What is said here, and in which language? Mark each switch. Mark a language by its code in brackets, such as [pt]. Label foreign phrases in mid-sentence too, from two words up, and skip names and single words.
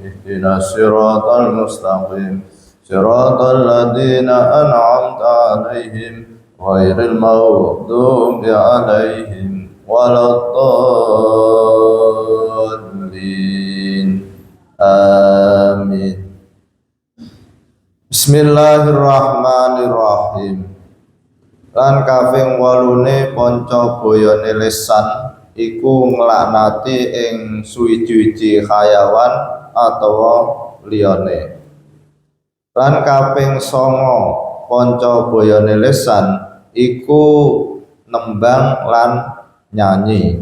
[ar] اهدنا الصراط المستقيم صراط الذين أنعمت عليهم غير المغضوب عليهم ولا الضالين. آمين. بسم الله الرحمن الرحيم. [jv] Lan kaping 8 panca boyone lisan iku nglaknati ing suwi-wiji hayawan atawa liyane. Lan kaping 9 panca boyone lisan iku nembang lan nyanyi.